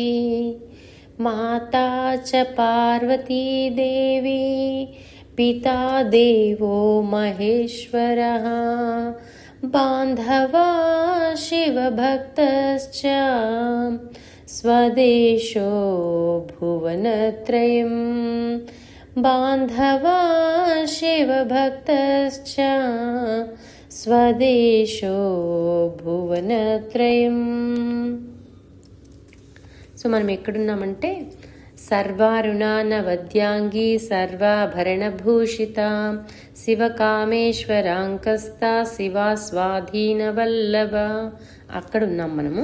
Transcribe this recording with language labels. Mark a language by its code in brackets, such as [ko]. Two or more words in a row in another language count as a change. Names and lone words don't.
[sa] माता च पार्वती देवी पिता देवो महेश्वरः बान्धवा शिवभक्तश्च स्वदेशो भुवनत्रयं बान्धवा शिवभक्तश्च स्वदेशो भुवनत्रयं. [te] సో మనం ఎక్కడున్నామంటే [sa] సర్వారుణానవద్యాంగి సర్వాభరణభూషిత శివకామేశ్వరాంకస్త శివా స్వాధీనవల్లభ [te] అక్కడ ఉన్నాం మనము.